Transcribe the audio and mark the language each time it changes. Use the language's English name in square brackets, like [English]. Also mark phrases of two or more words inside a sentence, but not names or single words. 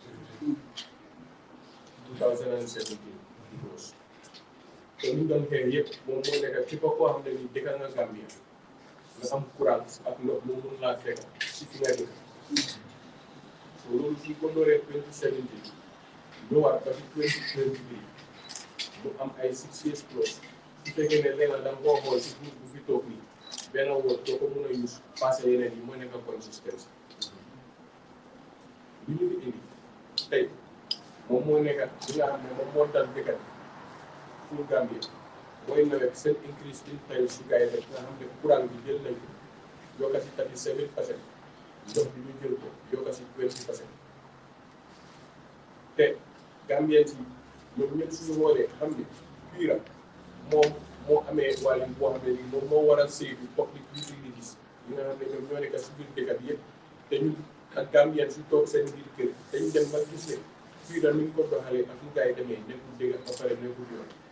[Wolof] 2017 te ñu doon xeex yëpp moom moo nekk ci koo xam ne ni dëkk nga Gambia nga am courant ak ndox mu mun laa fekk ci fi nga dëkk so loolu suñ ko dooree 2017 ñëwaat ba ci 2023 mu am ay 6 years plus su fekkee ne leneen da nga koo xool si groupe bu fi toog nii benn woot doo ko mën a use passé yeneen yi moo nekk consistance li ñu fi indi tey moom moo nekk li nga xam ne moom moo dal dëkkat pour Gambie mooy nawet seen [English] increase in price [Wolof] su gars yi rek nga xam ne courant bi jël nañ ko yokka si 37%, ndox bi ñu jël ko yokka si 20%. te Gambien yi ñoom ñëpp suñu xoolee xam ne PURA moom moo amee wàll boo xam ne nii moom moo war a saytu [English] public utilities [Wolof] yi nga xam ne ñoom ñoo nekk si biir dëkk bi yëpp te ñun ak Gambien su toog seen biir kër dañu dem ba gis ne PURA ni ñu ko doxalee ak ñu gars yi demee nekkul dëgg ba pare nekkul yoon.